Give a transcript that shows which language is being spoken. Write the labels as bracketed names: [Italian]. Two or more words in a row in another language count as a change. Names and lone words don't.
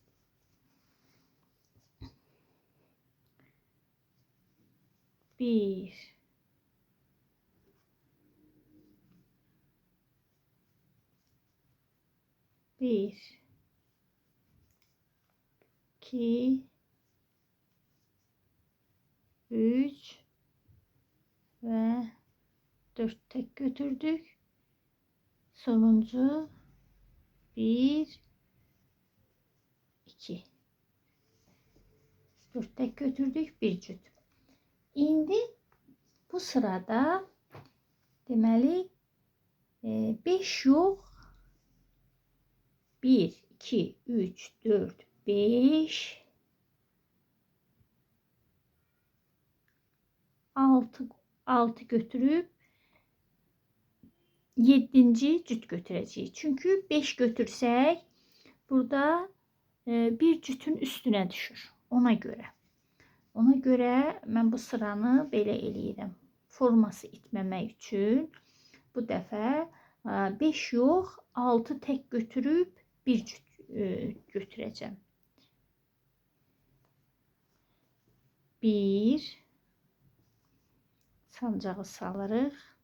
[Turkish] 1 1 2 3 ve 4 tek götürdük. Sonuncu 1 2 4 tek götürdük, bir cüt. [Azerbaijani] İndi bu sırada deməli 5 yox, 1 2 3 4 5 6 götürüp 7. [Turkish] cüt götüreceğiz. [Azerbaijani] Çünkü 5 götürsək burada bir cütün üstüne düşür. Ona göre. Ona göre ben bu sıranı belə eləyirəm. Forması itməmək üçün bu dəfə 5 yox, 6 tek götürüb bir cüt götürəcəm. 1 sancağı salırıq.